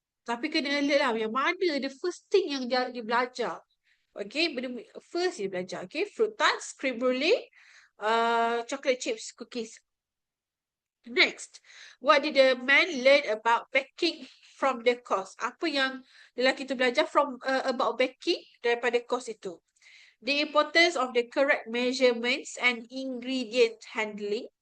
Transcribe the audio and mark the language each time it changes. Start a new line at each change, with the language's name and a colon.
Malay: Tapi kena alert lah yang mana
English: the first thing
Malay: yang dia belajar.
English: Okay, first
Malay: dia belajar.
English: Okay, fruit tarts, cream brulee, chocolate chips, cookies. Next, what did the man learn about baking from the course?
Malay: Apa yang lelaki tu belajar
English: from about baking
Malay: daripada course itu?
English: The importance of the correct measurements and ingredient handling.